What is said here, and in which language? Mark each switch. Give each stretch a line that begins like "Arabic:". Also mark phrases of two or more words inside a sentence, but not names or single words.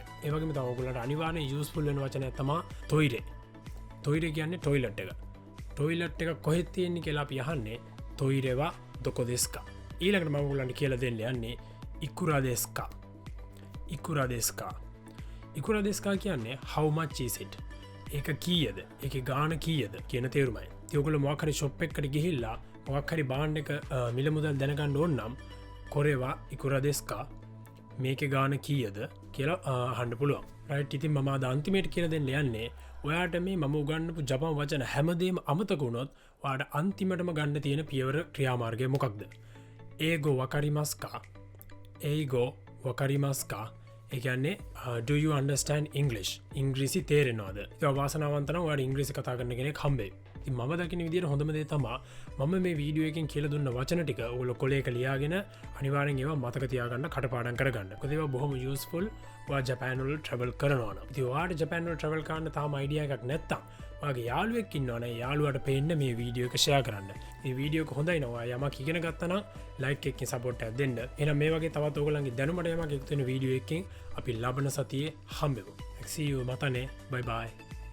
Sinhala: ඒ වගේම තමයි ඔයගොල්ලන්ට අනිවාර්යෙන් යූස්ෆුල් වෙන වචනයක් තමයි තොයිරේ. තොයිරේ කියන්නේ টয়ලට් එක. টয়ලට් එක කොහෙද තියෙන්නේ කියලා අපි අහන්නේ
Japanese: トイレはどこですか.
Sinhala: ඊළඟට මම ඔයගොල්ලන්ට කියලා දෙන්න යන්නේ
Japanese: いくらですか. いくらですか。いくらですか කියන්නේ
English: how much is it?
Sinhala: ඒක කීයද? ඒකේ ගාණ කීයද කියන තේරුමයි. ඉතින් ඔයගොල්ලෝ මොකක් හරි shop එකකට ගිහිල්ලා මොකක් හරි බාන්න එක මිල මුදල් දැනගන්න ඕන නම්
Japanese: これはいくらですか
Sinhala: මේකේ ගාණ කීයද කියලා අහන්න පුළුවන්. රයිට්. ඉතින් මම අද අන්තිමේට කියලා දෙන්න යන්නේ ඔයාට මේ මම උගන්වපු ජපන් වචන හැමදේම අමතක වුණොත් ඔයාට අන්තිමටම ගන්න තියෙන පියවර ක්‍රියාමාර්ගය මොකක්ද?
Japanese: 英語わかりますか。英語わかりますか.
Sinhala: ඒ කියන්නේ
English: do you understand English?
Sinhala: ඉංග්‍රීසි තේරෙනවද? ඒක වාසනාවන්ත නම් ඔයාලා ඉංග්‍රීසි කතා කරන කෙනෙක් හම්බෙයි. ඉතින් මම දකින විදිහට හොඳම දේ තමයි මම මේ වීඩියෝ එකෙන් කියලා දුන්න වචන ටික ඔයගොල්ලෝ කොලේක ලියාගෙන අනිවාර්යෙන් ඒවා මතක තියාගන්න කටපාඩම් කරගන්න. මොකද ඒවා බොහොම යූස්ෆුල් ඔයා ජපාන් වල ට්‍රැවල් කරනවා නම්. ඉතින් ඔයාට ජපාන් වල ට්‍රැවල් කරන්න තාම අයිඩියා එකක් නැත්තම් ඔයාගේ යාළුවෙක් ඉන්නවනේ යාළුවාට පෙන්න මේ වීඩියෝ එක ෂෙයා කරන්න. මේ වීඩියෝ එක හොඳයි නෝ ඔයා යමක් ඉගෙන ගත්තා නම් ලයික් එකකින් සපෝට් එකක් දෙන්න. එහෙනම් මේ වගේ තවත් ඔයගොල්ලන්ගේ දැනුමට යමක් එකතු වෙන වීඩියෝ එකකින් අපි ලබන සතියේ හම්බෙමු.
English: see you matane. Bye bye.